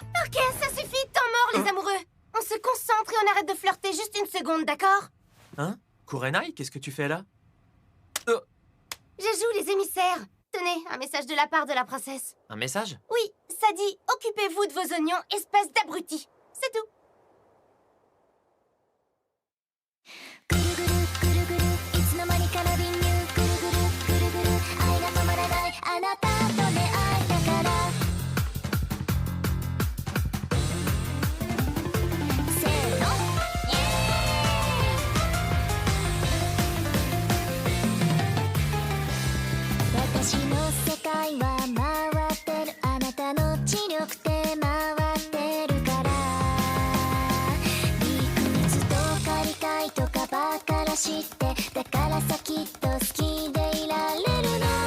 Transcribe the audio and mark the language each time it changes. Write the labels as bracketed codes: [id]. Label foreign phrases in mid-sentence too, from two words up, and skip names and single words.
[fr] Ok, ça suffit, temps mort, les amoureux. On se concentre et on arrête de flirter juste une seconde, d'accord? Hein? Kurenai, qu'est-ce que tu fais là? Je joue les émissaires. Tenez, un message de la part de la princesse. Un message? Oui, ça dit « Occupez-vous de vos oignons, espèce d'abruti ». C'est tout. [ja] ぐるぐるぐるぐるいつの間にかラビンニューぐるぐるぐるぐる愛が止まらないあなたと出会えたからせーのイエーイ私の世界は回ってるあなたの知力で回ってるから理屈とか理解とかバカらしてだからさきっと好きでいられるの